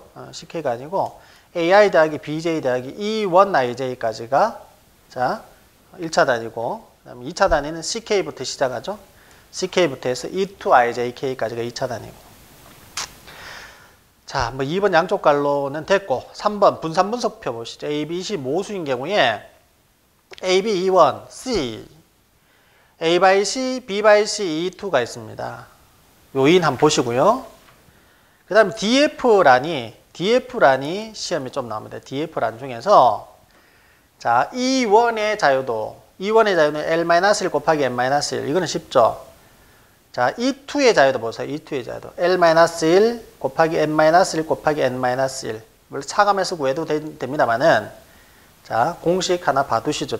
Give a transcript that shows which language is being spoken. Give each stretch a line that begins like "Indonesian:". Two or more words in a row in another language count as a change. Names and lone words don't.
Korean: CK가 아니고 AI 더하기 BJ 더하기 E1 IJ까지가 자 1차 단위고 그 다음에 2차 단위는 CK부터 시작하죠. CK부터 해서 E2 IJK까지가 2차 단위고. 자, 뭐 2번 양쪽 갈로는 됐고 3번 분산 분석표 보시죠. A, B, C 모수인 경우에 A, B, E1, C A by C, B by C, E2가 있습니다. 요인 한번 보시고요. 그 다음에 DF란이 시험에 좀 나옵니다. DF란 중에서 자, E1의 자유도 E1의 자유는 L-1 곱하기 M-1 이거는 쉽죠. 자, E2의 자유도 보세요. E2의 자유도 L-1 곱하기 M-1 곱하기 N-1 물론 차감해서 구해도 됩니다만은 자, 공식 하나 봐두시죠.